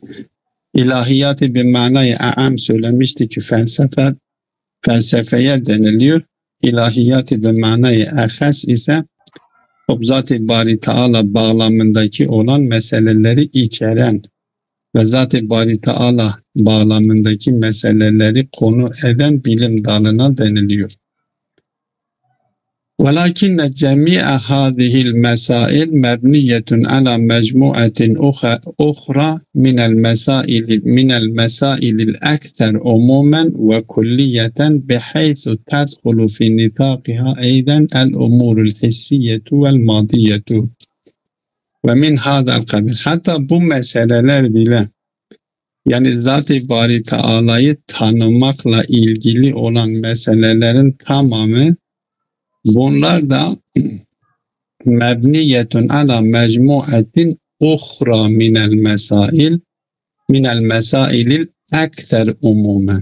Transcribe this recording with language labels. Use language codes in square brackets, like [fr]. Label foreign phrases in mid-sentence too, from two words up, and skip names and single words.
[tr] İlahiyatı bir manayı a'am söylemişti ki felsefeye deniliyor. İlahiyatı bir manayı ahas ise o Zat-ı Bari Teala bağlamındaki olan meseleleri içeren ve Zat-ı Bari Teala bağlamındaki meseleleri konu eden bilim dalına deniliyor. [ar] وَلَكِنَّ جَمِيعَ هَذِهِ الْمَسَائِلْ مَبْنِيَّةٌ عَلَى مَجْمُوعَةٍ أُخْرَى من المسائل الأكثر عموما وكلية بحيث تدخل في نطاقها أيضا الأمور الحسية والمادية ومن هذا القبيل. [tr] Hatta bu meseleler bile, yani Zat-ı Bari Teala'yı tanımakla ilgili olan meselelerin tamamı, bunlar da [ar] مبنية على مجموعة أخرى من المسائل الأكثر عموما.